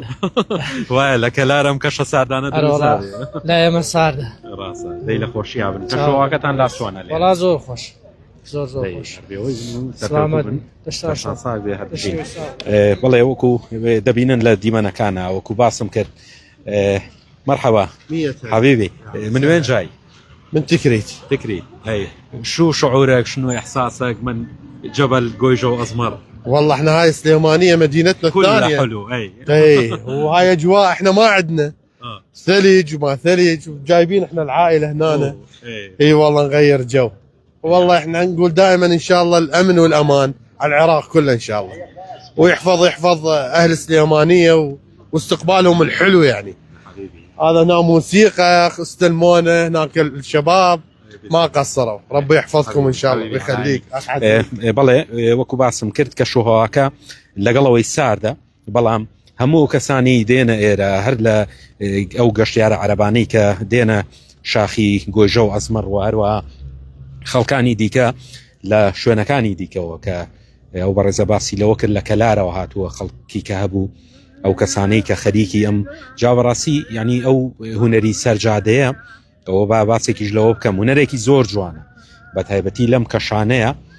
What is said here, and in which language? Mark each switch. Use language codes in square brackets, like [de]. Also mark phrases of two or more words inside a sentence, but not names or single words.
[ckb] وایە لە کەلارم کەشە ساردانە لا ئێمە ساردە ڕاستە دەی لە خۆشی بن کەشەواکەتان لا چۆنە لێ وەڵا زۆر خۆش زۆر خۆش. بەڵێ وەکو دەبینن لە دیمەنەکانە وەکو باسم کرد. [ar] مرحبا حبيبي من وين جاي؟ من تكريت. هي شو شعورك شنو إحساسك من جبل قويجة وأزمر؟ والله احنا هاي سليمانية مدينتنا كلها الثانية حلو. اي وهاي اجواء احنا ما عندنا ثلج وما ثلج وجايبين احنا العائلة هنا. اي والله نغير جو. والله احنا نقول دائما ان شاء الله الامن والامان على العراق كله ان شاء الله ويحفظ اهل السليمانية واستقبالهم الحلو يعني. هذا هنا موسيقى استلمونا هناك الشباب ما قصروا. ربي يحفظكم ان شاء الله ويخليك. [ckb] بەڵێ وەکو باسم کرد کە شوهەواکە لەگەڵەوەی ساردە بەڵام هەموو کەسانی دێنە ئێرە هەر لە ئەو گەشتیارە عەرەبانەی کە دێنە شاخی گۆیژە و ئەزمەر و هەروە خەڵکانی دیکە لە شوێنەکانی دیکەوە کە ئەو بەڕێزە باسی لەوە کرد لە کەلارەوە هاتووە خەڵکی کە هەبوو ئەو کەسانەی کە خەریکی ئەم جاوەڕاستی ینی ئەو هونەری سەرجادەیە ئەوە با باسێکیش لەوە بکەم هونەرێکی زۆر جوانە بە تایبەتی لەم کەشانەیە